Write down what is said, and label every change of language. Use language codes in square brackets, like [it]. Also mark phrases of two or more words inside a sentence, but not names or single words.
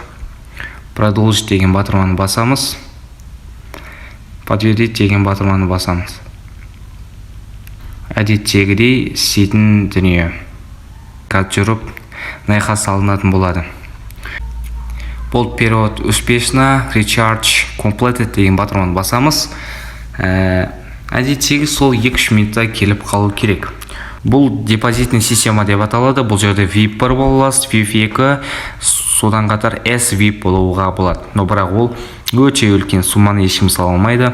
[kk] Продолжить деген батырманы басамыз. Подтвердить деген батырманы басамыз. Әдеттегідей істейтін дүние. Қазір жүріп найқа салынатын болады. Бұл [ru] период успешно, [en] recharge completed [kk] деген батырманы басамыз. Әдеттегі сол 2-3 минутта келіп қалу керек. Бұл [ru] депозитный система [kk] деп аталады. Бұл жерде VIP 1 боласыз, VIP 2, содан қатар S-VIP болуға болады. Но бірақ ол өте үлкен сумманы ешкім сала алмайды.